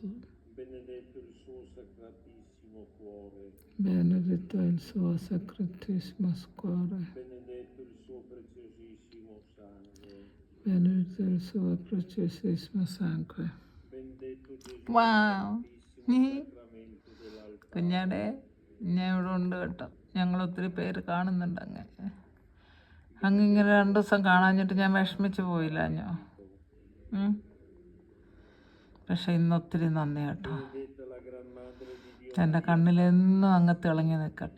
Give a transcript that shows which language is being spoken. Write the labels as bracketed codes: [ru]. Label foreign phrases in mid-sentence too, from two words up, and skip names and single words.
[it] benedetto il suo sacratissimo cuore, benedetto il suo sacratissimo cuore, benedetto il suo preziosissimo sangue, benedetto il suo preziosissimo sangue. benedetto Gesù Wow. sacramento dell'altare. [ml] കുഞ്ഞാടെ ഞാൻ ഇവിടെ ഉണ്ട് കേട്ടോ. ഞങ്ങളൊത്തിരി പേര് കാണുന്നുണ്ട്. അങ്ങിങ്ങനെ 2 ദിവസം കാണാഞ്ഞിട്ട് ഞാൻ വിഷമിച്ച് പോയില്ല അഞ്ഞോ. പക്ഷെ ഇന്നൊത്തിരി നന്ദി കേട്ടോ. എൻ്റെ കണ്ണിലെന്നും അങ്ങ് തിളങ്ങി നിൽക്കട്ടെ.